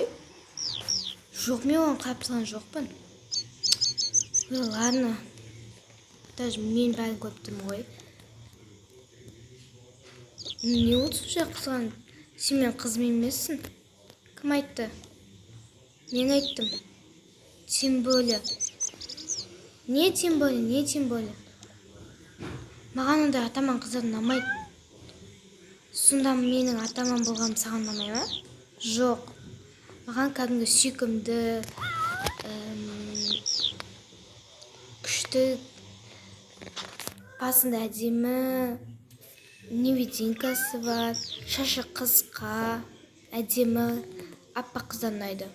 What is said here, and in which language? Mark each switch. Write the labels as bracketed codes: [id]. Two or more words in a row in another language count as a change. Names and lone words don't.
[kk] Жоқ, мен оған қарап тұрған жоқпын. [ru] Ладно. [kk] Даже мен бәрін көріп тұрмын ғой. Не болды сонша қызған? Сен мен қызым емессің? Кім айтты? Мен айттым. [ru] Тем более. Не тем более? [kk] Маған ондай атаман қыздар ұнамайды. Сонда менің атаман болғаным саған ұнамай ма? Жоқ. Маған кәдімгі сүйкімді, күшті, басында әдемі, невидимкасы бар, шашы қысқа, әдемі, аппақ қыздар ұнайды.